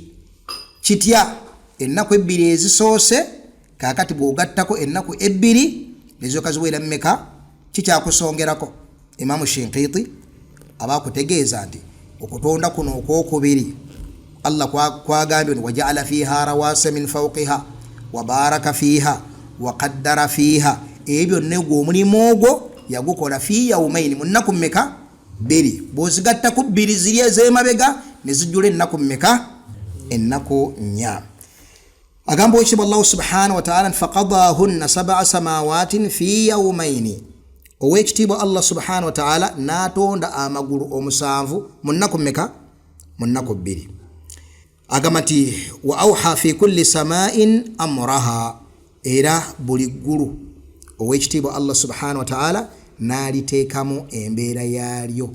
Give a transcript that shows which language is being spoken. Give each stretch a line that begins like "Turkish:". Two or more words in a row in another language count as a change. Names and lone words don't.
Ganda: Kitya? Ennaku 2 ezisoose, kakati bw'ogattako ennaku 2 nezooka ziwera mmeka? Kikyakusongerako. Imam Shinqiti abakutegeeza nti okutonda kuno okwokubiri Allah kwagambye nti
Arabic: وجعل فيها رواسي من فوقها وبارك فيها وقدر فيها,
Ganda: ebyo negwo omulimu ogwo yagukola
Arabic: في يومين,
Ganda: mu nnaku mmeka? 2. Bw'ozigattako 2 ziri ez'emabega ne zijjula ennaku mmeka? Ennaku nnya. agamba ekitiibwa
Arabic: الله سبحانه وتعالى فقضاهن سبع سماوات في يومين.
Ganda: Owekitiibwa
Arabic: الله سبحانه وتعالى
Ganda: natonda amagulu omusanvu mu nnaku mmeka? Mu nnaku bbiri. Agamba nti
Arabic: وأوحى في كل سماء أمرها,
Ganda: era buli ggulu owekitiibwa
Arabic: الله سبحانه وتعالى
Ganda: naliteekamu embeera yaalyo.